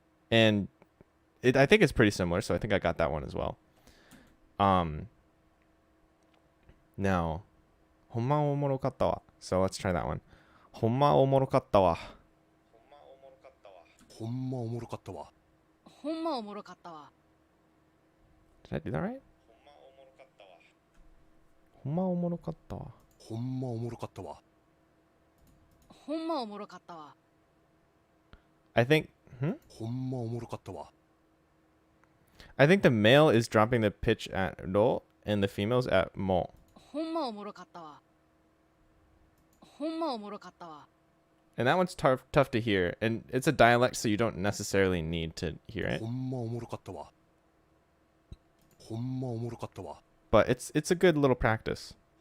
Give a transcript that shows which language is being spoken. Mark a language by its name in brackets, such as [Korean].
[English] And I think it's pretty similar, so I think I got that one as well. [Japanese] Now, ほんまおもろかったわ. [English] So let's try that one. [Japanese] ほんまおもろかったわ. ほんまおもろかったわ。ほんまおもろかったわ。 [English] Did I do that right? [Japanese] ほんまおもろかったわ. ほんまおもろかったわ。ほんまおもろかったわ。 [English] I think, [Japanese] ほんまおもろかったわ。 [English] I think the male is dropping the pitch at ro and the female's at mo. [Japanese] ほんまおもろかったわ。ほんまおもろかったわ。 [English] And that one's tough to hear. And it's a dialect, so you don't necessarily need to hear it. [Japanese] ほんまおもろかったわ。ほんまおもろかったわ。 [English] But it's a good little practice.